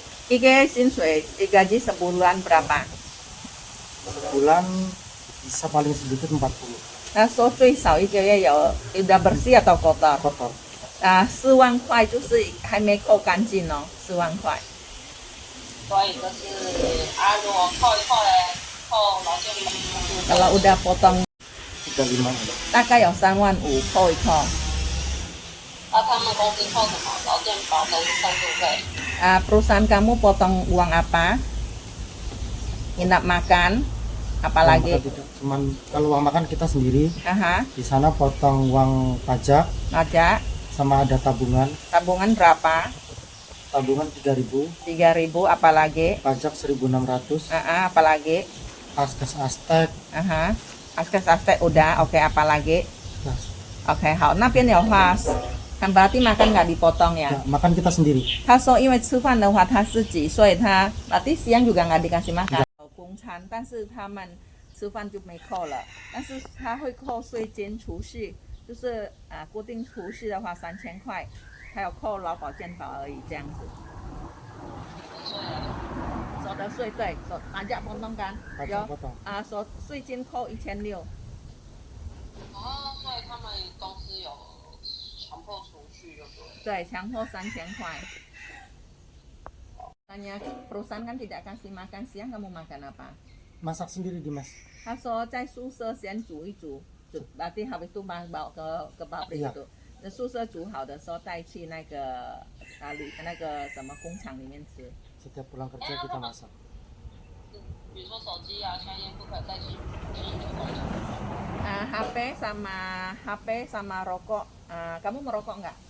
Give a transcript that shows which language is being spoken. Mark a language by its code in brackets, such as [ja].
[zh] 一个月薪水， [id] 1 gaji sebulan berapa？ Sebulan bisa paling sedikit 40。 [zh] 他说最少一个月有 [id] udah bersih atau kotor？ kotor。 [zh] 4万块就是还没扣干净哦，4万块。所以就是如果扣一扣嘞，扣劳健保。 [id] Kalau udah potong 35。 [zh] 大概有3万5扣一扣。他们公司扣什么？劳健保跟生活费。 [id] perusahaan kamu potong uang apa? Inap makan, apalagi? Cuman kalau uang makan kita sendiri. Aha. Di sana potong uang pajak. Pajak. Sama ada tabungan. Tabungan berapa? Tabungan 3.000. 3.000, apalagi? Pajak 1.600. Apalagi? Askas Aztec. Aha. Askas Aztec udah, oke, apalagi? Oke, [zh] 好，那边的话。 [id] kan berarti makan nggak dipotong ya? Makan kita sendiri. [zh] 他说因为吃饭的话他自己，所以他 [id] berarti siang juga nggak dikasih makan。 [zh] 有公餐，但是他们吃饭就没扣了，但是他会扣税金、储蓄，就是固定储蓄的话3000块，还有扣劳保健保而已这样子。所得税对， [id] pajak potong kan？ [zh] 有所税金扣1600。所以他们公司有。强迫储蓄就对，强迫3000块。 [id] Tanya perusahaan kan tidak kasih makan siang, kamu makan apa? Masak sendiri Dimas. [zh] 他说在宿舍先煮一煮， [id] berarti habis itu bawa ke pabrik itu。 [zh] 那宿舍煮好的时候带去那个那个什么工厂里面吃。 [id] Setiap pulang kerja kita masak. [zh] 比如说手机啊，香烟不可以再进去工厂。 [id] HP sama rokok. Kamu merokok nggak?